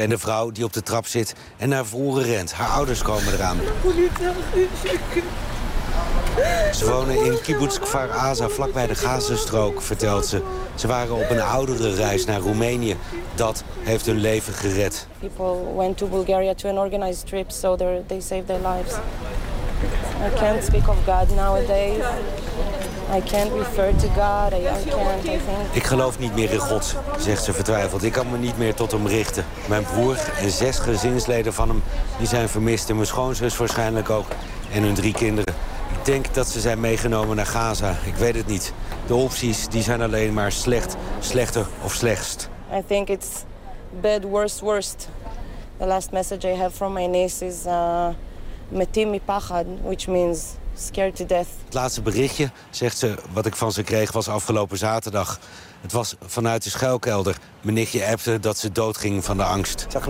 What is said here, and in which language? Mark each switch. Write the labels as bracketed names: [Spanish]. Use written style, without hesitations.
[Dutch] En de vrouw die op de trap zit en naar voren rent. Haar ouders komen eraan. Ze wonen in Kibbutz Kfar Aza, vlakbij de Gazastrook, vertelt ze. Ze waren op een oudere reis naar Roemenië. Dat heeft hun leven gered. [English] People went to Bulgaria to an organized trip, so they saved their lives. I can't speak of God nowadays. I can't refer to God. I think. [Dutch] Ik geloof niet meer in God, zegt ze vertwijfeld. Ik kan me niet meer tot hem richten. Mijn broer en 6 gezinsleden van hem die zijn vermist. En mijn schoonzus waarschijnlijk ook. En hun 3 kinderen. Ik denk dat ze zijn meegenomen naar Gaza. Ik weet het niet. De opties die zijn alleen maar slecht, slechter of slechtst. [English] I think it's bad, worst, worst. The last message I have from my niece is [Hebrew] metim mipachad, [English] which means scared to death. [Dutch] Het laatste berichtje, zegt ze, wat ik van ze kreeg, was afgelopen zaterdag. Het was vanuit de schuilkelder. Mijn nichtje appte dat ze doodging van de angst.